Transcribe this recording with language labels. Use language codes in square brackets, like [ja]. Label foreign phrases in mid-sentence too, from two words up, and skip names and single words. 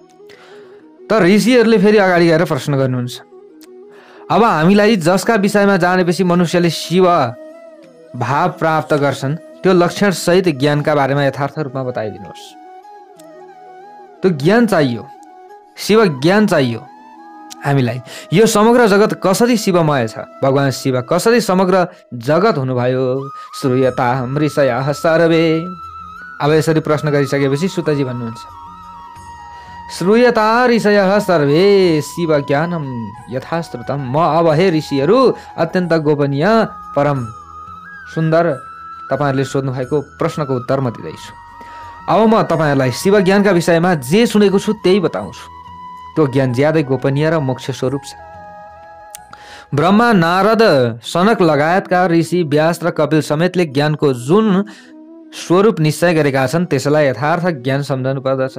[ne] तर ऋषिहरूले फेरि अगाडि गएर प्रश्न गर्नुहुन्छ, अब हामीलाई जसका विषयमा जानेपछि मनुष्यले शिव भाव प्राप्त गर्छन् त्यो लक्षण सहित ज्ञानका बारेमा यथार्थ रूपमा बताइदिनुहोस्। त्यो ज्ञान चाहियो, शिव ज्ञान चाहियो हामीलाई। यो समग्र जगत कसरी शिवमय छ, भगवान शिव कसरी समग्र जगत हुनुभयो। [sa] श्रूयतां ऋषयः सर्वे। [ne] अब यसरी प्रश्न गरिसकेपछि सुतजी भन्नुहुन्छ, [sa] श्रूयता ऋषयः सर्वे शिव ज्ञानम यथाश्रुतम। [ne] म अब हे ऋषिहरू अत्यन्त गोपनीय परम सुन्दर तपाईँहरूले सोध्नु भएको प्रश्नको उत्तर म दिँदैछु। अब म तपाईँहरूलाई शिव ज्ञानका विषयमा जे सुनेको छु त्यही बताउँछु। त्यो ज्ञान ज्यादै गोपनीय र मोक्ष स्वरूप छ। ब्रह्मा, नारद, सनक लगायतका ऋषि, व्यास र कपिल समेतले ज्ञानको जुन स्वरूप निश्चय गरेका छन् त्यसलाई यथार्थ ज्ञान सम्झनु पर्दछ।